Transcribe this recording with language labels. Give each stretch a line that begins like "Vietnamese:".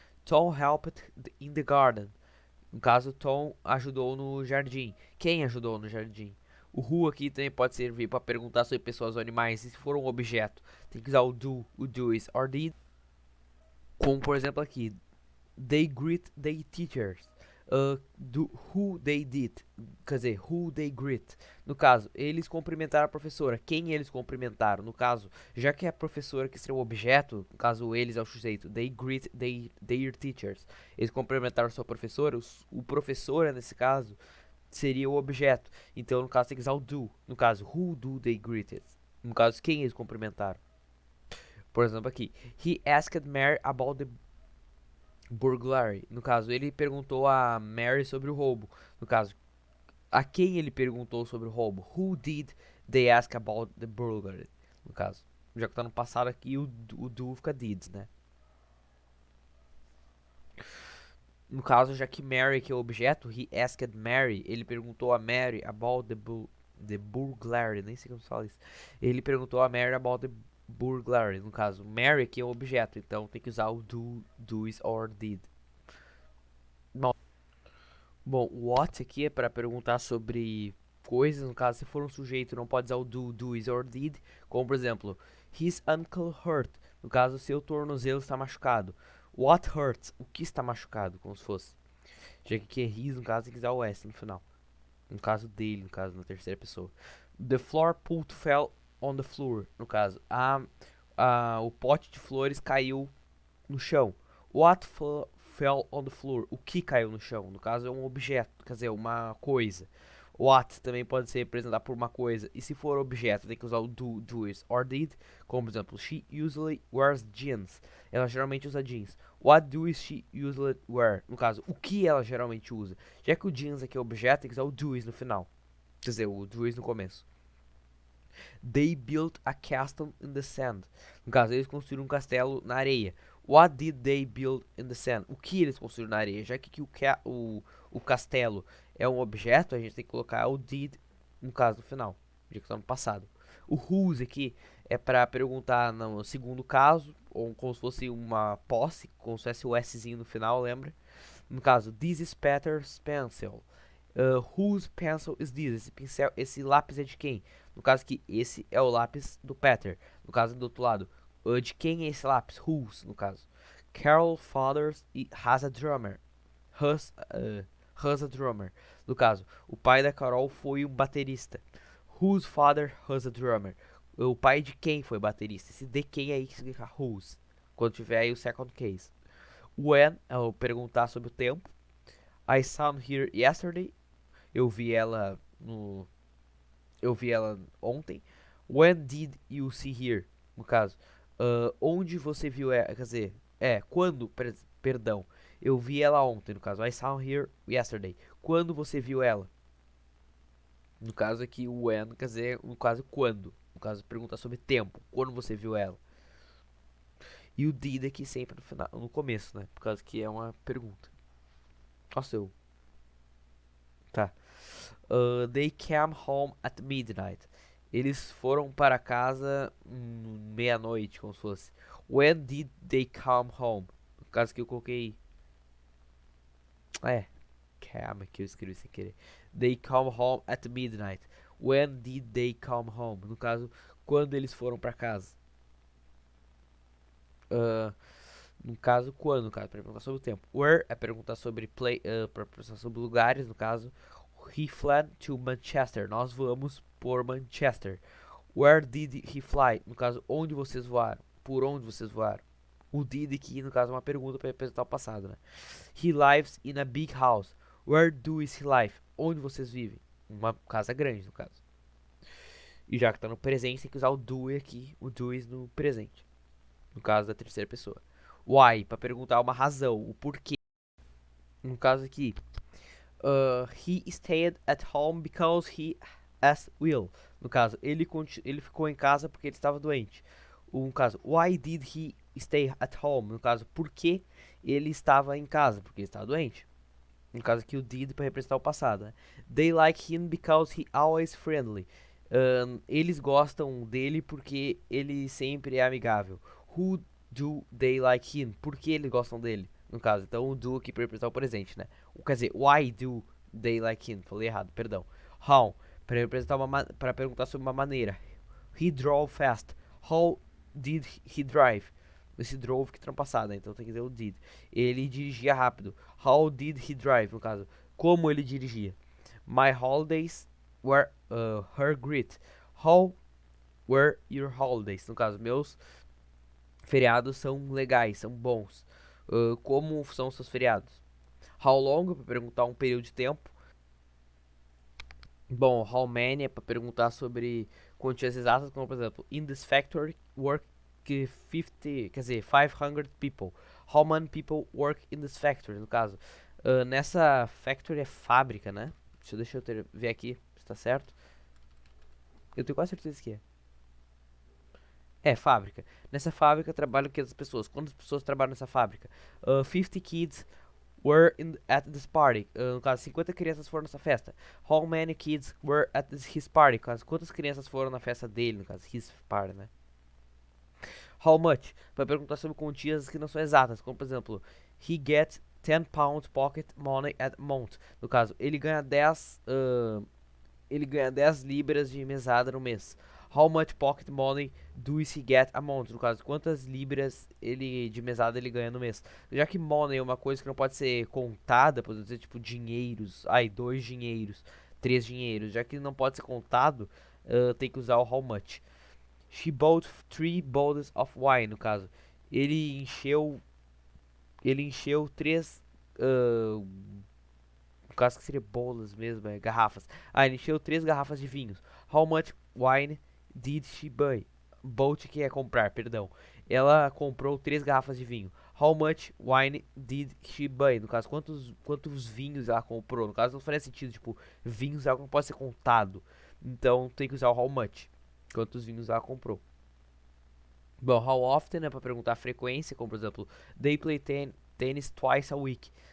English: Tom helped in the garden.
Portuguese: No caso, Tom ajudou no jardim. Quem ajudou no jardim? O who aqui também pode servir para perguntar sobre pessoas ou animais. E se for um objeto, tem que usar o do, o does or did. Como por exemplo aqui,
English: they greet their teachers. who they did,
Portuguese: quer dizer,
English: who they greet.
Portuguese: No caso, eles cumprimentaram a professora. Quem eles cumprimentaram? No caso, já que é a professora que seria o objeto, no caso eles é o sujeito,
English: they greet their teachers.
Portuguese: Eles cumprimentaram sua professora, o professor nesse caso seria o objeto. Então, no caso, tem que usar o do. No caso,
English: who do they greeted?
Portuguese: No caso, quem eles cumprimentaram? Por exemplo, aqui,
English: he asked Mary about the burglary.
Portuguese: No caso, ele perguntou a Mary sobre o roubo. No caso, a quem ele perguntou sobre o roubo?
English: Who did they ask about the burglary?
Portuguese: No caso, já que tá no passado aqui, o do fica did, né? No caso, já que Mary que é o objeto,
English: he asked Mary,
Portuguese: ele perguntou a Mary
English: about the burglary,
Portuguese: nem sei como se fala isso. Ele perguntou a Mary
English: about the burglary.
Portuguese: No caso, Mary que é o objeto, então tem que usar o do,
English: does or did.
Portuguese: Bom, what aqui é para perguntar sobre coisas. No caso, se for um sujeito, não pode usar o do,
English: does or did.
Portuguese: Como, por exemplo,
English: his ankle hurt.
Portuguese: No caso, seu tornozelo está machucado.
English: What hurts?
Portuguese: O que está machucado? Como se fosse. Já que aqui é his, no caso, tem que usar o S no final. No caso dele, no caso, na terceira pessoa.
English: The floor pot fell on the floor.
Portuguese: No caso, o pote de flores caiu no chão.
English: What fell on the floor?
Portuguese: O que caiu no chão? No caso é um objeto, quer dizer, uma coisa. What também pode ser representado por uma coisa. E se for objeto, tem que usar o do,
English: does or did.
Portuguese: Como por exemplo,
English: she usually wears jeans.
Portuguese: Ela geralmente usa jeans.
English: What does she usually wear?
Portuguese: No caso, o que ela geralmente usa. Já que o jeans aqui é objeto, tem que usar o does no final. Quer dizer, o does no começo.
English: They built a castle in the sand.
Portuguese: No caso, eles construíram um castelo na areia.
English: What did they build in the sand?
Portuguese: O que eles construíram na areia? Já que o castelo é um objeto, a gente tem que colocar o did, no caso, no final. Já que está no passado. O whose aqui é para perguntar no segundo caso, ou como se fosse uma posse, como se fosse o Szinho no final, lembra? No caso,
English: this is Peter's pencil. Whose pencil is this?
Portuguese: Esse pincel, esse lápis é de quem? No caso aqui, esse é o lápis do Peter. No caso do outro lado, de quem é esse lápis? Whose, no caso.
English: Carol father has a drummer. Has a drummer.
Portuguese: No caso, o pai da Carol foi um baterista.
English: Whose father has a drummer?
Portuguese: O pai de quem foi baterista? Esse de quem aí que significa whose. Quando tiver aí o second case. When, eu perguntar sobre o tempo.
English: I saw her yesterday.
Portuguese: Eu vi ela no. Eu vi ela ontem.
English: When did you see her?
Portuguese: No caso, onde você viu ela? Quer dizer, quando? Perdão. Eu vi ela ontem, no caso.
English: I saw her yesterday.
Portuguese: Quando você viu ela? No caso aqui, o when, quer dizer, no caso, quando. No caso, pergunta sobre tempo. Quando você viu ela? E o did aqui sempre no final, no começo, né? Por causa que é uma pergunta. Nossa, eu. Tá.
English: They came home at midnight.
Portuguese: Eles foram para casa meia-noite, como se fosse.
English: When did they come home?
Portuguese: No caso que eu coloquei. Calma que eu escrevi sem querer.
English: They come home at midnight. When did they come home?
Portuguese: No caso, quando eles foram para casa. No caso, quando? No caso, para perguntar sobre o tempo. Where é perguntar sobre para perguntar sobre lugares. No caso,
English: he fled to Manchester.
Portuguese: Nós vamos por Manchester.
English: Where did he fly?
Portuguese: No caso, onde vocês voaram? Por onde vocês voaram? O did aqui, no caso, é uma pergunta para representar o passado, né?
English: He lives in a big house. Where do he live?
Portuguese: Onde vocês vivem? Uma casa grande, no caso. E já que tá no presente, tem que usar o do aqui, o dois no presente. No caso da terceira pessoa. Why, para perguntar uma razão, o porquê. No caso aqui,
English: he stayed at home because he as will.
Portuguese: No caso, ele ficou em casa porque ele estava doente. No caso,
English: why did he stay at home?
Portuguese: No caso, por que ele estava em casa? Porque ele estava doente. No caso aqui, o did para representar o passado. Né?
English: They like him because he always friendly.
Portuguese: Eles gostam dele porque ele sempre é amigável.
English: Who do they like him?
Portuguese: Por que eles gostam dele? No caso, então o do aqui para representar o presente, né? Quer dizer,
English: why do they like him?
Portuguese: Falei errado, perdão. How, para representar para perguntar sobre uma maneira.
English: He drove fast. How did he drive?
Portuguese: Esse drove que passada, então tem que ter o did. Ele dirigia rápido.
English: How did he drive,
Portuguese: no caso. Como ele dirigia.
English: My holidays were her great. How were your holidays?
Portuguese: No caso, meus feriados são legais, são bons. Como são seus feriados? How long, para perguntar um período de tempo. Bom, how many é para perguntar sobre quantias exatas, como por exemplo,
English: in this factory work 50, quer dizer, 500 people. How many people work in this factory,
Portuguese: no caso. Nessa factory é fábrica, né? Deixa eu ver aqui se tá certo. Eu tenho quase certeza que é. É, fábrica. Nessa fábrica trabalham 500 pessoas. Quantas pessoas trabalham nessa fábrica?
English: 50 kids were at this party.
Portuguese: No caso, 50 crianças foram nessa festa.
English: How many kids were at his party?
Portuguese: No caso, quantas crianças foram na festa dele? No caso,
English: his party,
Portuguese: né?
English: How much?
Portuguese: Para perguntar sobre quantias que não são exatas. Como, por exemplo,
English: he gets 10 pounds pocket money at month.
Portuguese: No caso, ele ganha 10 libras de mesada no mês.
English: How much pocket money do he get a month?
Portuguese: No caso, quantas libras de mesada ele ganha no mês? Já que money é uma coisa que não pode ser contada, por dizer tipo dinheiros, 2 dinheiros, 3 dinheiros, já que não pode ser contado, tem que usar o how much.
English: She bought 3 bottles of wine,
Portuguese: no caso. Ele encheu 3 no caso que seria bolas mesmo, garrafas. Ele encheu 3 garrafas de vinhos.
English: How much wine did she buy?
Portuguese: Bought que é comprar, perdão. Ela comprou 3 garrafas de vinho.
English: How much wine did she buy?
Portuguese: No caso, quantos vinhos ela comprou? No caso, não faria sentido, tipo, vinhos é algo que não pode ser contado. Então, tem que usar o how much. Quantos vinhos ela comprou. Bom, how often é para perguntar a frequência, como por exemplo,
English: they play tennis twice a week.